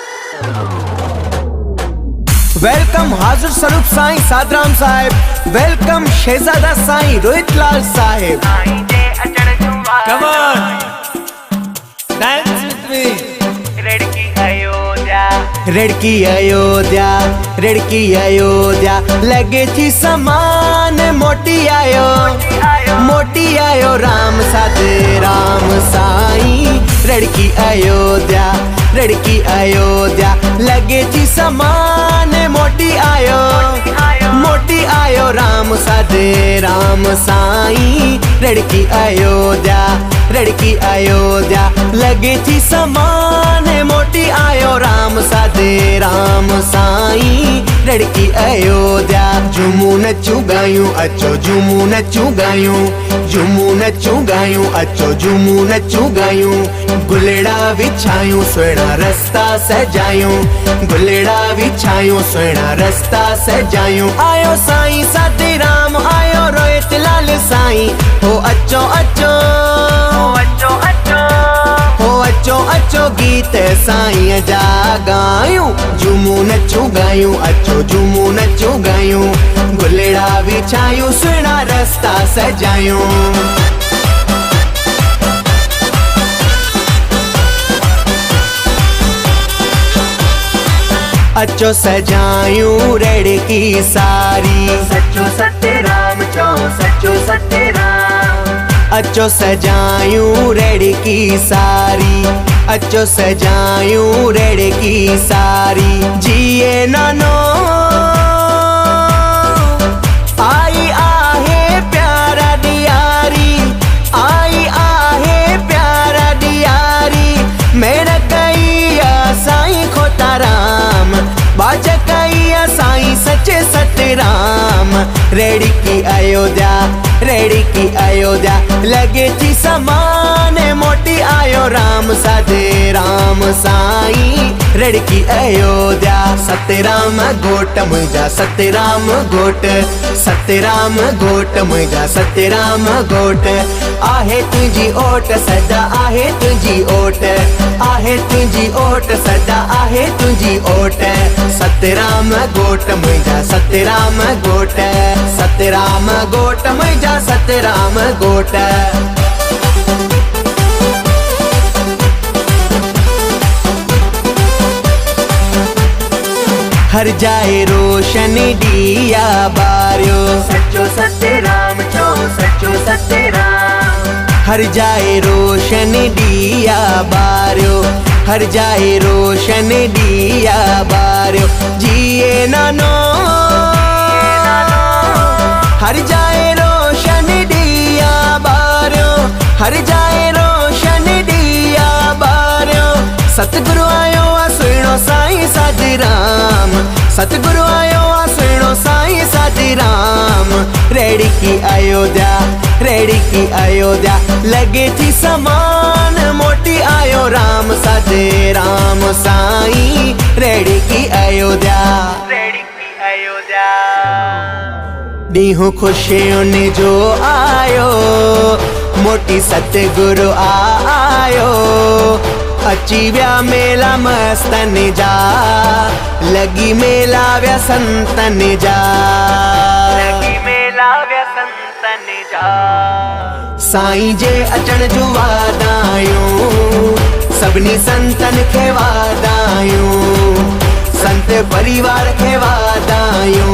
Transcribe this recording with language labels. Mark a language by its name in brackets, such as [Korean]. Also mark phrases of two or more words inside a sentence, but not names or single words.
[Sindhi] वेलकम हाजुर स्वरूप साईं साधराम साहिब। वेलकम शहजादा साईं रोहित लाल साहिब। [English] Come on, dance with me. [Sindhi] रेड़की अयोध्या, रेड़की अयोध्या लगे थी समान मोटी आयो राम साधे राम साईं। रेड़की अयोध्या लगे थी समान मोटी आयो राम साधे राम साईं। रेड़की अयोध्या लगे थी समान मोटी आयो राम साधे राम साईं। रेड़की अयोध्या झूमू नचू गायूं अचो झूमू नचू गायूं अचो झूमू नचू गायूं। गुलेड़ा विछायूं सुहिणा रस्ता सजायूं गुलेड़ा विछायूं सुहिणा रस्ता सजायूं। आयो साईं साधे राम आयो रोहित लाल साईं। हो अचो अचो गीत साईं जा गायूं। झूमू नचू गायूं अचो झूमू नचू गायूं। गुलेड़ा विछायूं सुहिणा रस्ता सजायूं। अचो सजायूं रेड़की सारी। सचो सतराम चो सचो सतराम। अचो सजायूं रेड़की सारी। अचो सजायूं रेड़की सारी। जिए नानो आई आहे प्यारा दियारी। आई आहे प्यारा दियारी। मेरा कैया साईं खोताराम। बाज कैया साईं सचे सतराम। रेड़की अयोध्या लगे थी समान मोटी आयो राम साधे राम साईं। रेड़की अयोध्या सतराम गोट मुंहिंजा सतराम गोट मुंहिंजा सतराम गोट। आहे तुंहिंजी ओट सदा आहे तुंहिंजी ओट आहे तुंहिंजी ओट सदा आहे तुंहिंजी ओट। सतराम गोट मुंहिंजा सतराम गोट मुंहिंजा सतराम गोट। हर जाए रोशन दिया बारियो। सचो सतराम चो सचो सतराम। हर जाए रोशन दिया बारियो। हर जाए रोशन दिया बारियो। जिए नानो हर जाए रोशन दिया बारियो। हर जाए रोशन दिया बारियो। सतगुरु आयो आ सुहिणो साईं साधराम। सतगुरु आयो आ सुहिणो साईं साधराम। रेड़की अयोध्या लगे थी समान मोटी आयो राम साधे राम साईं। रेड़की अयोध्या ॾींहुं ख़ुशियुनि जो आयो। मोटी सतगुरु आयो। अची विया मेला मस्तनि जा। लगी मेला विया संतनि जा। साईं जे अचण जूं वाधायूं सभिनी संतनि खे वाधायूं। संत परिवार खे वाधायूं।